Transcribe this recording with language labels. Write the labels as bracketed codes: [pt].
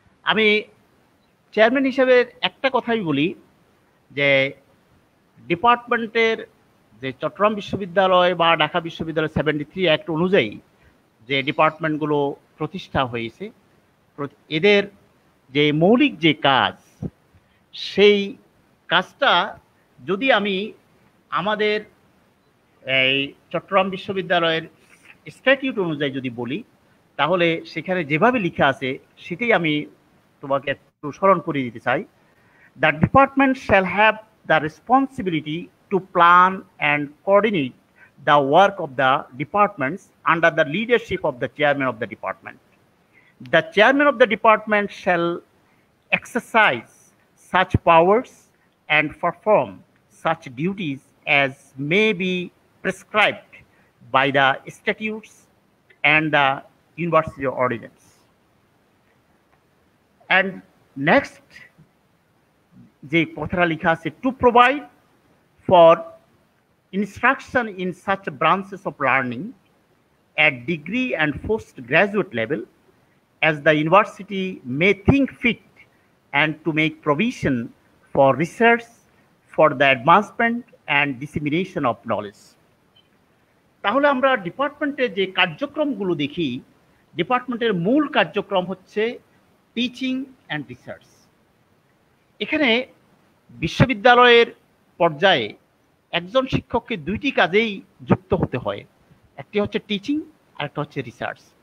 [bn] আমি চেয়ারম্যান হিসাবে একটা কথাই বলি যে ডিপার্টমেন্টের যে চট্টগ্রাম বিশ্ববিদ্যালয় বা ঢাকা বিশ্ববিদ্যালয় 73 অ্যাক্ট অনুযায়ী যে ডিপার্টমেন্টগুলো প্রতিষ্ঠা হয়েছে, এদের যে মৌলিক যে কাজ, সেই কাজটা যদি আমি আমাদের এই চট্টগ্রাম বিশ্ববিদ্যালয়ের স্ট্যাটিউট অনুযায়ী যদি বলি, তাহলে সেখানে যেভাবে লেখা আছে সেটাই আমি তোমাকে একটু স্মরণ করে দিতে চাই। [en] The department shall have the responsibility to plan and coordinate the work of the departments under the leadership of the chairman of the department. The chairman of the department shall exercise such powers and perform such duties as may be prescribed by the statutes and the university ordinance. And next, [bn] যে কথাটা লেখা আছে, [en] to provide for instruction in such branches of learning at degree and postgraduate level as the university may think fit, and to make provision for research for the advancement and dissemination of knowledge. [bn] তাহলে আমরা ডিপার্টমেন্টের যে কার্যক্রমগুলো দেখি, ডিপার্টমেন্টের মূল কার্যক্রম হচ্ছে টিচিং অ্যান্ড রিসার্চ। এখানে বিশ্ববিদ্যালয়ের পর্যায়ে একজন শিক্ষককে দুইটি কাজেই যুক্ত হতে হয়, একটি হচ্ছে টিচিং আর একটা হচ্ছে রিসার্চ।